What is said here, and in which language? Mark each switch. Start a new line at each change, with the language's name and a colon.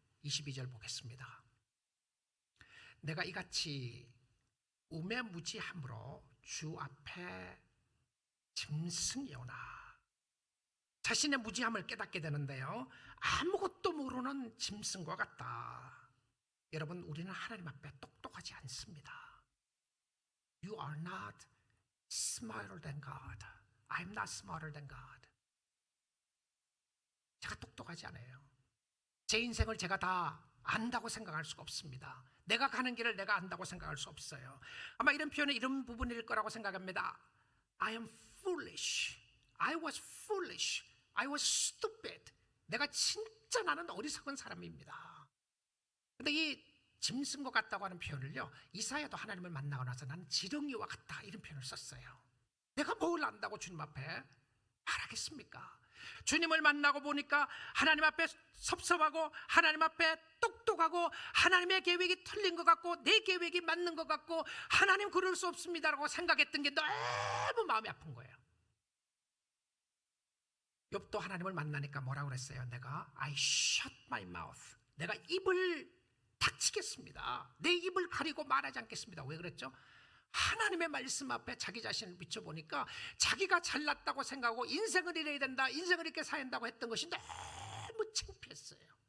Korean: 22절 보겠습니다. 내가 이같이 우매무지함으로 주 앞에 짐승이오나. 자신의 무지함을 깨닫게 되는데요, 아무것도 모르는 짐승과 같다. 여러분, 우리는 하나님 앞에 똑똑하지 않습니다.
English: You are not smarter than God. I'm not smarter than God.
Korean: 제가 똑똑하지 않아요. 제 인생을 제가 다 안다고 생각할 수가 없습니다. 내가 가는 길을 내가 안다고 생각할 수 없어요. 아마 이런 표현은 이런 부분일 거라고 생각합니다.
English: I am foolish. I was foolish. I was stupid.
Korean: 내가 진짜 나는 어리석은 사람입니다. 근데 이 짐승과 같다고 하는 표현을요, 이사야도 하나님을 만나고 나서 나는 지렁이와 같다, 이런 표현을 썼어요. 내가 뭘 안다고 주님 앞에 말하겠습니까? 주님을 만나고 보니까 하나님 앞에 섭섭하고 하나님 앞에 똑똑하고 하나님의 계획이 틀린 것 같고 내 계획이 맞는 것 같고 하나님 그럴 수 없습니다라고 생각했던 게 너무 마음이 아픈 거예요. 욥도 하나님을 만나니까 뭐라고 그랬어요? 내가
English: I shut my mouth.
Korean: 내가 입을 닥치겠습니다. 내 입을 가리고 말하지 않겠습니다. 왜 그랬죠? 하나님의 말씀 앞에 자기 자신을 비춰보니까 자기가 잘났다고 생각하고 인생을 이래야 된다, 인생을 이렇게 사야 한다고 했던 것이 너무 창피했어요.